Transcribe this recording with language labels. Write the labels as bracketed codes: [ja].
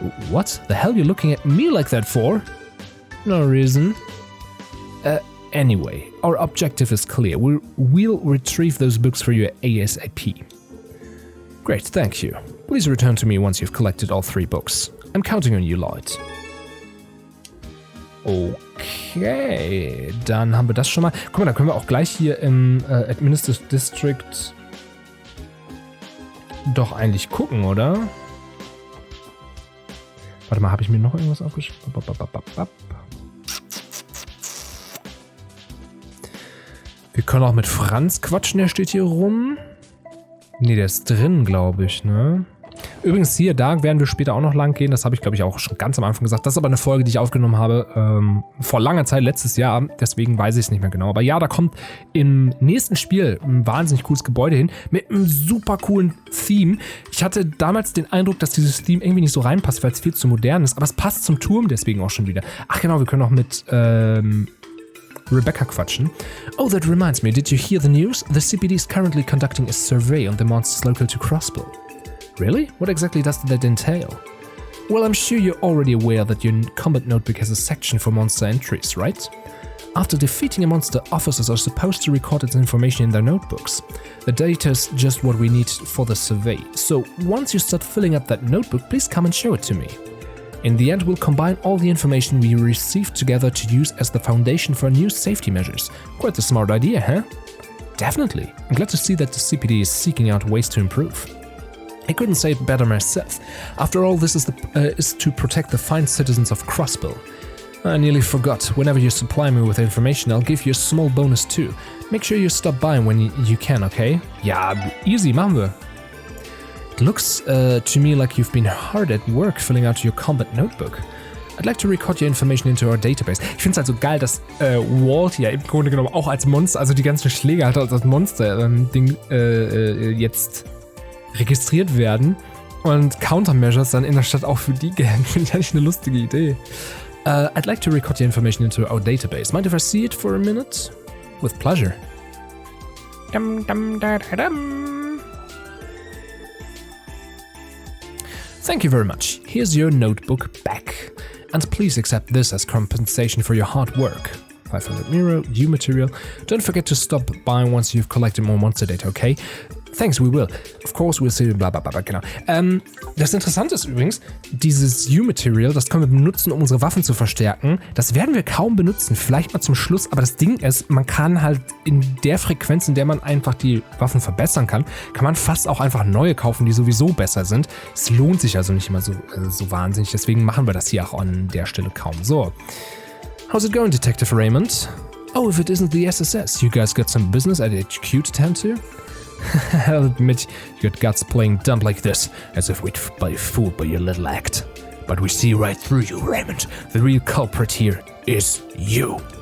[en] What the hell are you looking at me like that for? No reason. Anyway, our objective is clear. We'll retrieve those books for you ASAP. Great, thank you. Please return to me once you've collected all 3 books. I'm counting on you, Lloyd. [de] Okay, dann haben wir das schon mal. Guck mal, dann können wir auch gleich hier im Administrative District doch eigentlich gucken, oder? Warte mal, habe ich mir noch irgendwas aufgeschrieben? Wir können auch mit Franz quatschen, der steht hier rum. Ne, der ist drin, glaube ich, ne? Übrigens hier, da werden wir später auch noch lang gehen. Das habe ich, glaube ich, auch schon ganz am Anfang gesagt. Das ist aber eine Folge, die ich aufgenommen habe vor langer Zeit, letztes Jahr. Deswegen weiß ich es nicht mehr genau. Aber ja, da kommt im nächsten Spiel ein wahnsinnig cooles Gebäude hin mit einem super coolen Theme. Ich hatte damals den Eindruck, dass dieses Theme irgendwie nicht so reinpasst, weil es viel zu modern ist. Aber es passt zum Turm deswegen auch schon wieder. Ach genau, wir können auch mit Rebecca quatschen. [en] Oh, that reminds me. Did you hear the news? The CPD is currently conducting a survey on the monsters local to Crossbow. Really? What exactly does that entail? Well, I'm sure you're already aware that your combat notebook has a section for monster entries, right? After defeating a monster, officers are supposed to record its information in their notebooks. The data is just what we need for the survey, so once you start filling up that notebook, please come and show it to me. In the end, we'll combine all the information we received together to use as the foundation for new safety measures. Quite a smart idea, huh? Definitely. I'm glad to see that the CPD is seeking out ways to improve. I couldn't say it better myself. After all, this is to protect the fine citizens of Crossbow. I nearly forgot. Whenever you supply me with information, I'll give you a small bonus too. Make sure you stop by when you can, okay? [de] Ja, easy, machen wir. [en] It looks to me like you've been hard at work filling out your combat notebook. I'd like to record your information into our database. [de] Ich finde es halt so geil, dass Walt ja im Grunde genommen auch als Monster, also die ganzen Schläge halt als Monster jetzt registriert werden Und Countermeasures dann in der Stadt auch für die gelten. Finde ich eigentlich eine lustige Idee. [en] I'd like to record the information into our database. Mind if I see it for a minute? With pleasure. Dum, dum, da, da, dum. Thank you very much. Here's your notebook back. And please accept this as compensation for your hard work. 500 Miro, new material. Don't forget to stop by once you've collected more monster data, okay? Thanks, we will. Of course, we'll see, bla bla bla, [de] genau. Das Interessante ist übrigens, dieses U-Material, das können wir benutzen, um unsere Waffen zu verstärken. Das werden wir kaum benutzen, vielleicht mal zum Schluss, aber das Ding ist, man kann halt in der Frequenz, in der man einfach die Waffen verbessern kann man fast auch einfach neue kaufen, die sowieso besser sind. Es lohnt sich also nicht immer so wahnsinnig, deswegen machen wir das hier auch an der Stelle kaum. So. [en] How's it going, Detective Raymond? Oh, if it isn't the SSS, you guys got some business at HQ to tend to? I'll admit, you got guts playing dumb like this, as if we'd be fooled by your little act. But we see right through you, Raymond. The real culprit here is you.